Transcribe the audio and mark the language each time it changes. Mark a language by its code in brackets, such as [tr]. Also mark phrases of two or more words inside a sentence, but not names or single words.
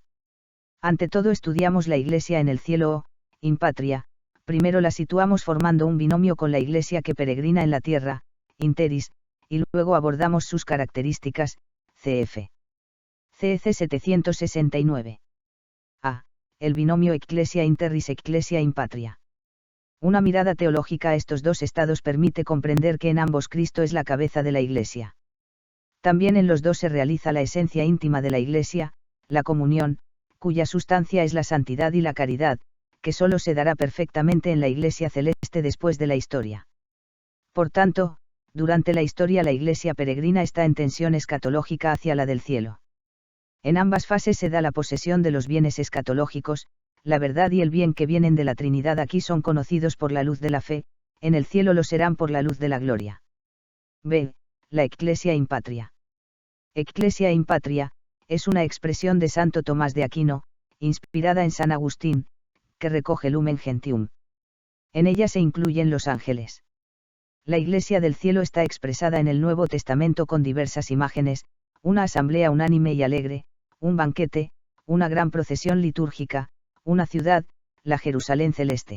[es] Ante todo estudiamos la Iglesia en el cielo o, [la] in patria, [es] primero la situamos formando un binomio con la Iglesia que peregrina en la tierra, interis, y luego abordamos sus características, cf. CEC 769. A. El binomio [la] Ecclesia in terris Ecclesia in patria. [es] Una mirada teológica a estos dos estados permite comprender que en ambos Cristo es la cabeza de la Iglesia. También en los dos se realiza la esencia íntima de la Iglesia, la comunión, cuya sustancia es la santidad y la caridad, que solo se dará perfectamente en la Iglesia celeste después de la historia. Por tanto, durante la historia la Iglesia peregrina está en tensión escatológica hacia la del cielo. En ambas fases se da la posesión de los bienes escatológicos, la verdad y el bien que vienen de la Trinidad aquí son conocidos por la luz de la fe, en el cielo lo serán por la luz de la gloria. [la] B. La Ecclesia in patria. Ecclesia in patria, [es] es una expresión de Santo Tomás de Aquino, inspirada en San Agustín, que recoge Lumen Gentium. En ella se incluyen los ángeles. La Iglesia del cielo está expresada en el Nuevo Testamento con diversas imágenes, una asamblea unánime y alegre, un banquete, una gran procesión litúrgica, una ciudad, la Jerusalén celeste.